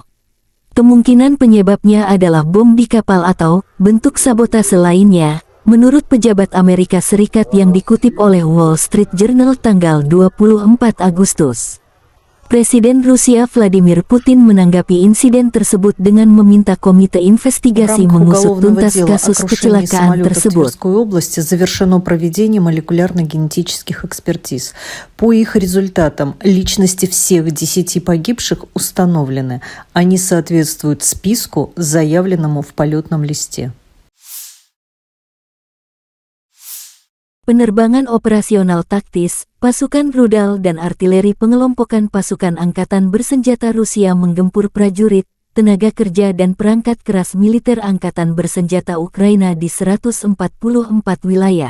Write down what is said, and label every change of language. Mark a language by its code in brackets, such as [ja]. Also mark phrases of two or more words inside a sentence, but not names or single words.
[id] Kemungkinan penyebabnya adalah bom di kapal atau bentuk sabotase lainnya, menurut pejabat Amerika Serikat yang dikutip oleh Wall Street Journal tanggal 24 Agustus. Presiden Rusia Vladimir Putin menanggapi insiden tersebut dengan meminta komite investigasi mengusut tuntas kasus kecelakaan tersebut. [ru] В Тверской области завершено проведение молекулярно-генетических экспертиз. По их результатам личности всех 10 погибших установлены. Они соответствуют списку, заявленному в полетном листе. [id] Penerbangan operasional taktis, pasukan rudal dan artileri pengelompokan pasukan angkatan bersenjata Rusia menggempur prajurit, tenaga kerja dan perangkat keras militer angkatan bersenjata Ukraina di 144 wilayah.